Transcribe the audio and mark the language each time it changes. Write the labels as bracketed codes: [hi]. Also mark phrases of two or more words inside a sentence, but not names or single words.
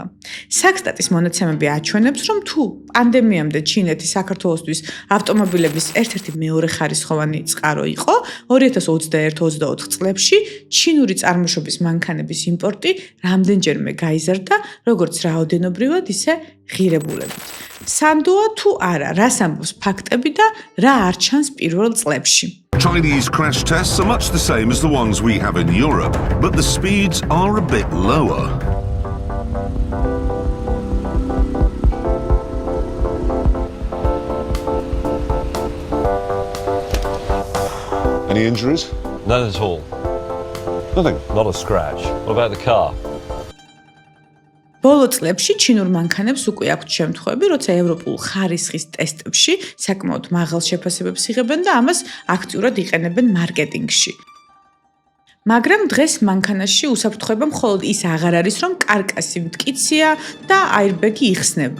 [ka] საქსტატის მონაცემები აჩვენებს, რომ თუ პანდემიამდე ჩინეთი საქართველოსთვის ავტომობილების ერთ-ერთი მეორეხარისხოვანი წყარო იყო, 2021-24 წლებში ჩინური წარმოშობის მანქანების იმპორტი რამდენჯერმე გაიზარდა, როგორც რაოდენობრივად, ისე ღირებულებით. სანდოა თუ არა, რას ამბობს ფაქტები და რა არ ჩანს პირველ წლებში. [en] Chinese crash tests are much the same as the ones we have in Europe, but the speeds are a bit lower. Any injuries? None at all. Nothing. Not a scratch. What about the car? [ka] ბოლო წლებში ჩინურ მანქანებს უკვე აქვთ შემთხვევები, როცა ევროპულ ხარისხის ტესტებში საკმაოდ მაღალ შეფასებებს იღებენ და ამას აქტიურად იყენებენ მარკეტინგში. მაგრამ დღეს მანქანაში უსაფრთხოება მხოლოდ ის აღარ არის, რომ კარკასი მტკიცია და აირბეგი იხსნება.